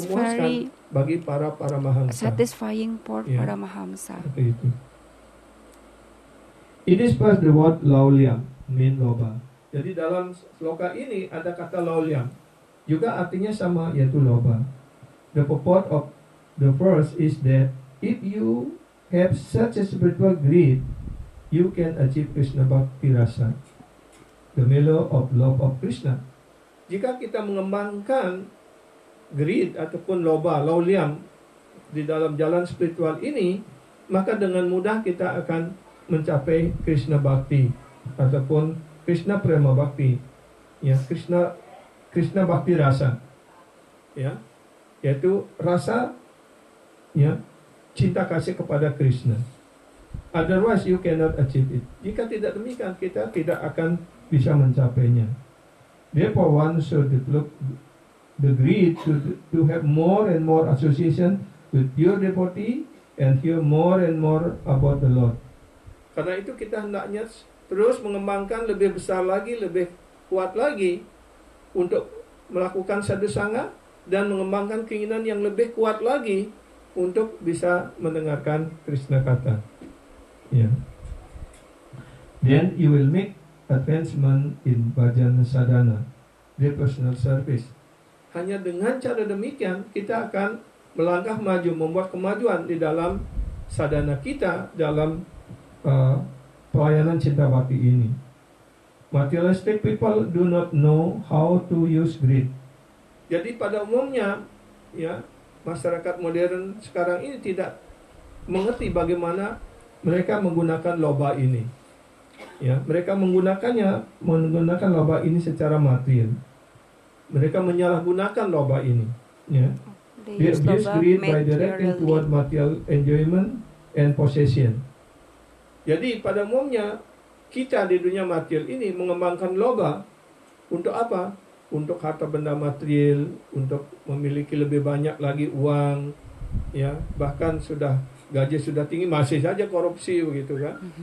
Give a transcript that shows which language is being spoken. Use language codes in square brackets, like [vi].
[id] memuaskan [en] very [id] bagi para mahamsa. [en] satisfying for [id] Ya. para mahamsa. Seperti itu. [en] It is first the word laulyam, mean loba. [id] Jadi dalam sloka ini ada kata laulyam, juga artinya sama, yaitu loba. [en] The purport of the verse is that if you have such a spiritual greed, you can achieve Krishna Bhakti Rasa, the mellow of love of Krishna. [id] Jika kita mengembangkan greed ataupun loba, laulyam di dalam jalan spiritual ini, maka dengan mudah kita akan mencapai Krishna Bhakti ataupun Krishna Prema Bhakti, ya, Krishna Bhakti Rasa, ya, yaitu rasa, ya, cinta kasih kepada Krishna. [en] Otherwise you cannot achieve it. [id] Jika tidak demikian, kita tidak akan bisa mencapainya. [en] Therefore one should develop the greed to have more and more association with pure devotee and hear more and more about the Lord. [id] Karena itu kita hendaknya terus mengembangkan lebih besar lagi, lebih kuat lagi untuk melakukan sadhu sangha dan mengembangkan keinginan yang lebih kuat lagi untuk bisa mendengarkan Krishna kata. [en] Yeah. Then you will make advancement in bhajana sadhana, devotional service. [id] Hanya dengan cara demikian kita akan melangkah maju, membuat kemajuan di dalam sadhana kita, dalam pelayanan cinta bakti ini. [en] Materialistic people do not know how to use greed. [id] Jadi pada umumnya, ya, masyarakat modern sekarang ini tidak mengerti bagaimana mereka menggunakan loba ini. Ya, mereka menggunakan loba ini secara material. Mereka menyalahgunakan loba ini. Ya. [en] They abuse greed by directing toward material enjoyment and possession. [id] Jadi pada umumnya kita di dunia material ini mengembangkan loba untuk apa? Untuk harta benda material, untuk memiliki lebih banyak lagi uang, ya, bahkan gaji sudah tinggi masih saja korupsi begitu kan?